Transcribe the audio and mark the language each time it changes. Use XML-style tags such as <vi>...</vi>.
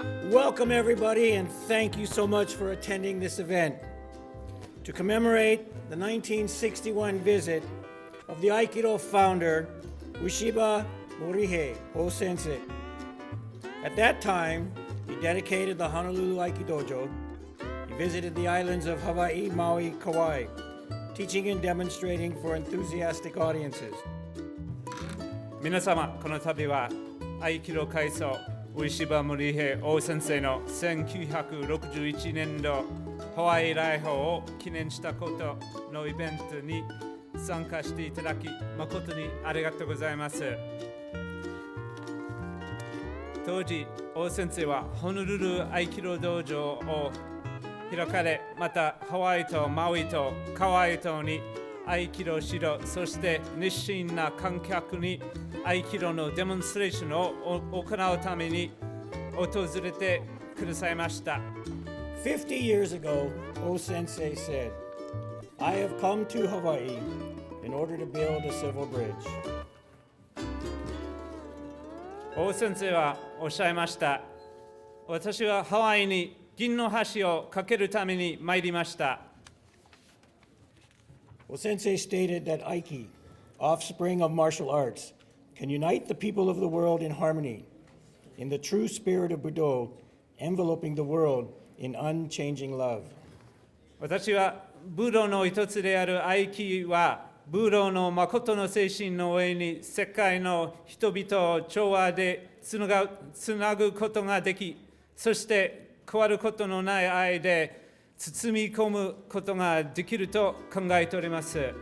<en>Welcome everybody, and thank you so much for attending this event to commemorate the 1961 visit of the Aikido founder, Ueshiba Morihei, O-Sensei. At that time, he dedicated the Honolulu Aiki Dojo. He visited the islands of Hawaii, Maui, Kauai, teaching and demonstrating for enthusiastic audiences.</en> <ja>皆様、この度は合気道開祖Ueshiba Morihei O-Senseiの1961年度ハワイ来訪を記念したことのイベントに参加していただき誠にありがとうございます。当時、O先生はホノルル合気道道場を開かれ、またハワイとマウイとカワイ島に合気道指導、そして熱心な観客に合気道のデモンストレーションを行うために訪れてくださいました。</ja> <en>50 years ago, O-Sensei said, I have come to Hawaii in order to build a civil bridge.</en> <ja>O先生はおっしゃいました。私はハワイに銀の橋を架けるために参りました。</ja> <en>O-Sensei stated that Aiki, offspring of martial arts, can unite the people of the world in harmony, in the true spirit of Budo, enveloping the world in unchanging love.</en> <ja>私は武道の一つである合気は武道の誠の精神の上に世界の人々を調和でつなぐことができ、そして変わることのない愛で包み込むことができると考えております。</ja>